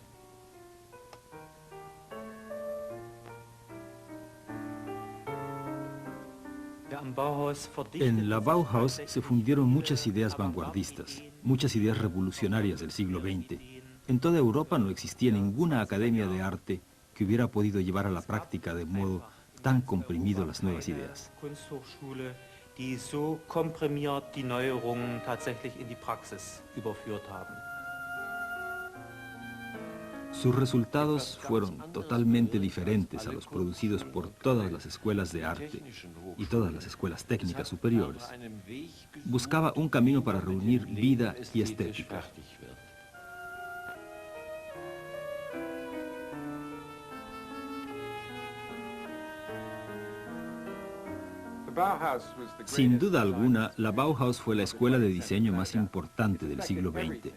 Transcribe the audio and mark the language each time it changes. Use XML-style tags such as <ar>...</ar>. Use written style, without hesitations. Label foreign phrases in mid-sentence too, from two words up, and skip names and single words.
<es>En la Bauhaus se fundieron muchas ideas vanguardistas, muchas ideas revolucionarias del siglo XX. En toda Europa no existía ninguna academia de arte que hubiera podido llevar a la práctica de modo tan comprimido las nuevas ideas.</es> <de>Die so komprimiert die Neuerungen tatsächlich in die Praxis überführt haben.</de> <es>Sus resultados fueron totalmente diferentes a los producidos por todas las escuelas de arte y todas las escuelas técnicas superiores. Buscaba un camino para reunir vida y estética. Sin duda alguna, la Bauhaus fue la escuela de diseño más importante del siglo XX.</es>